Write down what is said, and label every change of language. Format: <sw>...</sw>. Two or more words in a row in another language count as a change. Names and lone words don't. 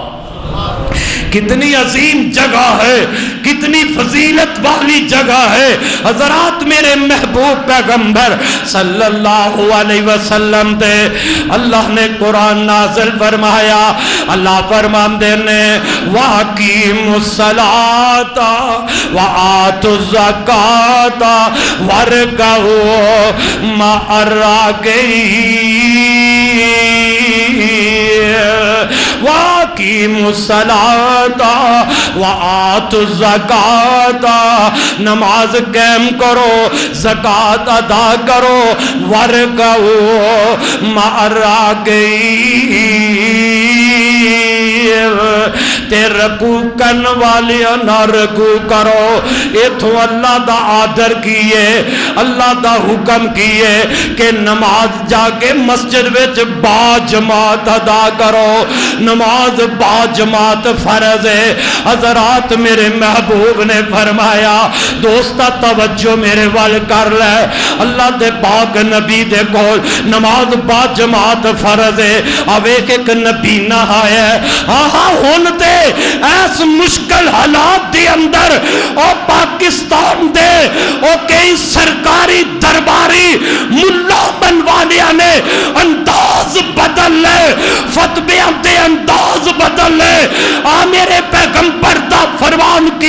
<pa>کتنی عظیم جگہ ہے کتنی فضیلت والی جگہ ہے حضرات میرے محبوب پیغمبر صلی اللہ علیہ وسلم دے اللہ نے قرآن نازل فرمایا اللہ فرماندے نے</pa> <ar>وَأَقِیمُوا الصَّلَاةَ وَآتُوا الزَّکَاةَ وَارْكَعُوا مَعَ الرَّاکعِینَ وَأَقِیمُوا الصَّلَاةَ وَآتُوا الزَّکَاةَ</ar> <ur>نماز قائم کرو زکات ادا کرو</ur> <ar>وَارْكَعُوا مَعَ الرَّاکعِینَ</ar> <pa>تے رکوع کرن والے نہ رکوع کرو ایتھوں اللہ دا آدر کیے اللہ دا حکم کیے کہ نماز جا کے مسجد وچ با جماعت ادا کرو نماز با جماعت فرض ہے حضرات میرے محبوب نے فرمایا دوستا توجہ میرے وال کر لے اللہ دے پاک نبی دے کول نماز با جماعت فرض ہے اویک ایک نبی نہ آیا ہاں ہون تے ایس مشکل حالات دے اندر اور پاکستان دے اور کئی سرکاری درباری ملا بنوانیا نے انداز بدل لے فتبیاں دے انداز بدل لے میرے پیغمبر دا فرمان کی</pa>